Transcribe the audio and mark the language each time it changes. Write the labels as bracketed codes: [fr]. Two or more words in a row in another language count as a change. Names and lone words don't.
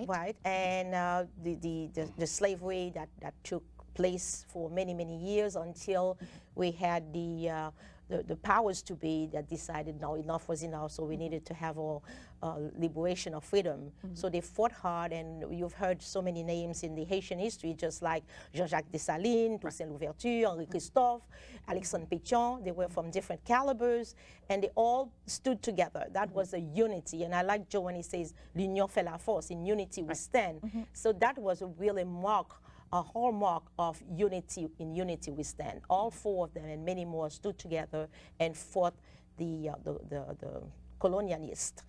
[en] Right, and the slavery that took place for many, many years until we had the powers to be that decided no, enough was enough, so we needed to have our liberation of freedom. So they fought hard, and you've heard so many names in the Haitian history, just like Jean-Jacques Dessalines, Toussaint Louverture, Henri Christophe, Alexandre Pétion. They were from different calibers, and they all stood together. That was a unity, and I like Joe when he says, [fr] l'union fait la force, [en] in unity we stand. So that was a really a hallmark of unity. In unity we stand. All four of them and many more stood together and fought the colonialists.